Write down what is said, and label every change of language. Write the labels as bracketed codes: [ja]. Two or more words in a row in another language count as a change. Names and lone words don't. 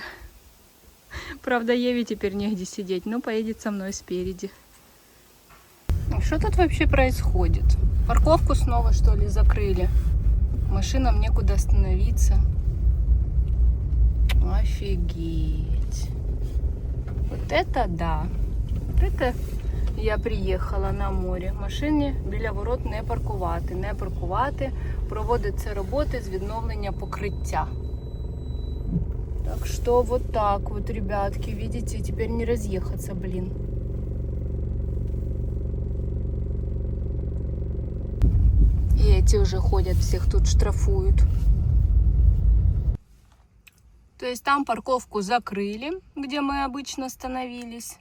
[ru] Правда, Еве теперь негде сидеть, но поедет со мной спереди. Что тут вообще происходит? Парковку снова, что ли, закрыли? Машинам некуда остановиться. Офигеть. Вот это да. Вот это я приїхала на море. [uk] Машині біля ворот не паркувати. Не паркувати. Проводяться роботи з відновлення покриття. [ru] Так что вот так вот, ребятки. Видите, теперь не разъехаться, блин. И эти уже ходят, всех тут штрафуют. То есть там парковку закрыли, где мы обычно становились.